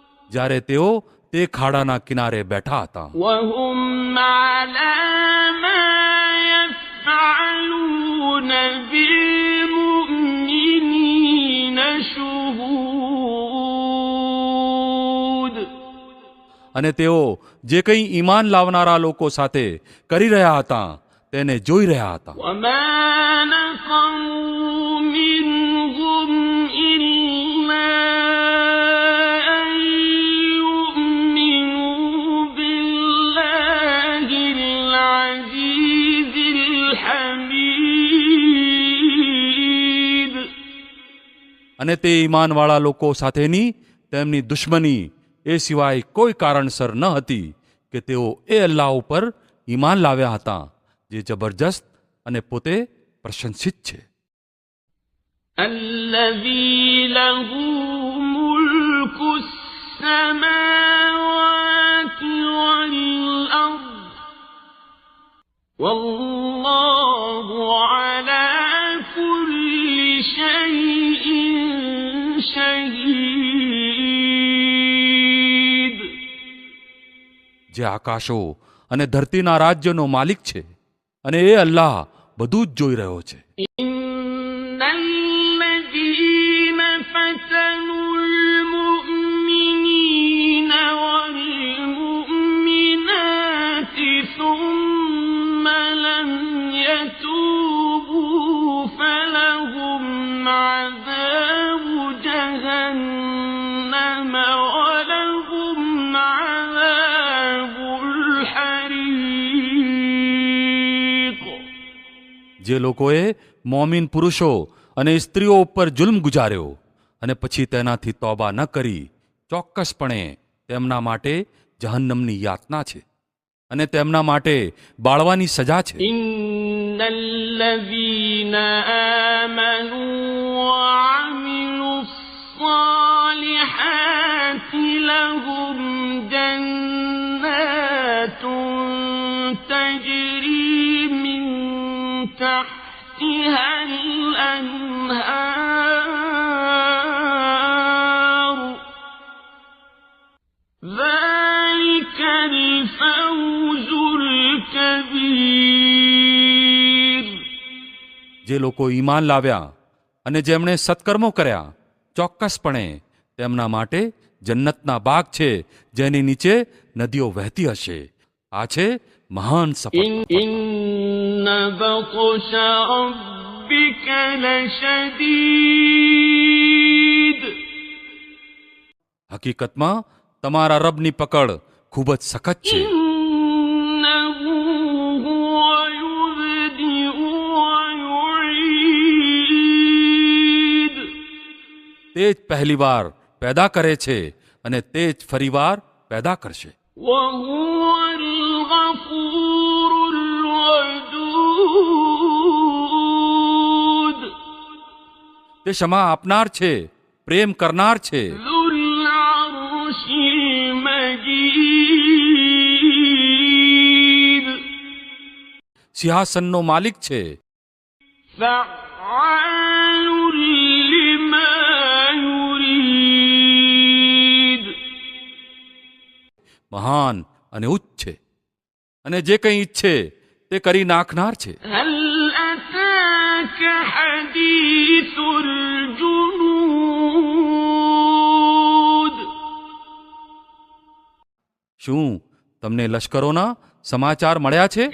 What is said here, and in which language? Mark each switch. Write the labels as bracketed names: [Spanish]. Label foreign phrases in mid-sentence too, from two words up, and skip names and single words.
[Gujarati] જ્યારે તેઓ તે ખાડાના કિનારે બેઠા હતા [Arabic] وهم على ما يفعلون بالمؤمنين شهود. [Gujarati] અને તેઓ જે કંઈ ઈમાન લાવનારા લોકો સાથે કરી રહ્યા હતા તેને જોઈ રહ્યા હતા [Arabic] وما نقموا منهم إلا أن يؤمنوا بالله العزيز الحميد. [Gujarati] અને તે ઈમાનવાળા લોકો સાથેની તેમની દુશ્મની એ સિવાય કોઈ કારણસર ન હતી કે તેઓ એ અલ્લાહ ઉપર ઈમાન લાવ્યા હતા જે જબરજસ્ત અને પોતે પ્રશંસિત છે [Arabic] الذي له ملك السماوات والأرض والله على كل شيء شهيد. [Gujarati] જે આકાશો અને ધરતીના રાજ્યનો માલિક છે અને એ અલ્લાહ બધું જ જોઈ રહ્યો છે [Arabic] إن الذين فتنوا المؤمنين والمؤمنات ثم لم يتوبوا فلهم عذاب جهنم ولهم عذاب الحريق. [Gujarati] જે લોકોએ મોમીન પુરુષો અને સ્ત્રીઓ ઉપર જુલ્મ ગુજાર્યો અને પછી તેનાથી તોબા ન કરી ચોક્કસપણે તેમના માટે જહન્નમની યાતના છે અને તેમના માટે બાળવાની સજા છે [Arabic] إن الذين آمنوا وعملوا الصالحات لهم جنات تجري من تحتها الأنهار ذلك الفوز الكبير. [Gujarati] જે લોકો ઈમાન લાવ્યા અને જેમણે સત્કર્મો કર્યા ચોક્કસપણે તેમના માટે જન્નતના બાગ છે જેની નીચે નદીઓ વહેતી હશે આ છે મહાન સફળતા [Arabic] إن بطش ربك لشديد. [Gujarati] હકીકતમાં તમારા રબની પકડ ખૂબ જ સખત છે [Arabic] إنه هو يبدئ ويعيد. [Gujarati] તે જ પહેલીવાર પેદા કરે છે અને તે જ ફરીવાર પેદા કરશે [Arabic] وهو الغفور الودود. [Gujarati] તે ક્ષમા આપનાર છે પ્રેમ કરનાર છે [Arabic] ذو العرش المجيد. [Gujarati] સિંહાસનનો માલિક છે [Arabic] فعال لما يريد. [Gujarati] મહાન અને ઉચ્ચ છે અને જે કંઈ ઈચ્છે તે કરી નાખનાર છે [Arabic] هل أتاك حديث الجنود. [Gujarati] શું તમને લશ્કરોના સમાચાર મળ્યા છે